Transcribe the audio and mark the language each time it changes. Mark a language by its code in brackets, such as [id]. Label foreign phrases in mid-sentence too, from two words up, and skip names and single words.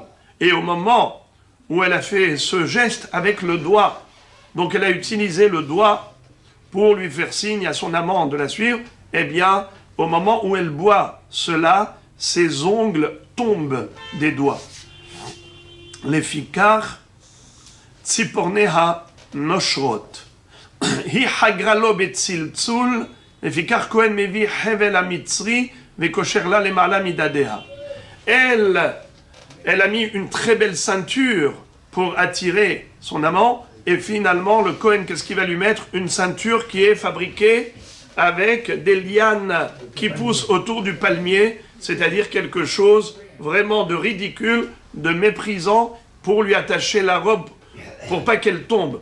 [fr] Et au moment où elle a fait ce geste avec le doigt, donc elle a utilisé le doigt pour lui faire signe à son amant de la suivre, eh bien, au moment où elle boit cela, ses ongles tombent des doigts. [he] לפיכך ציפורניה נושרות. היא חגרה לו בצלצול, לפיכך כהן מביא חבל המצרי וקושר לה למעלה מדדיה. [fr] Elle a mis une très belle ceinture pour attirer son amant, et finalement le Kohen, qu'est-ce qu'il va lui mettre? Une ceinture qui est fabriquée avec des lianes qui poussent autour du palmier, c'est-à-dire quelque chose vraiment de ridicule, de méprisant, pour lui attacher la robe, pour pas qu'elle tombe.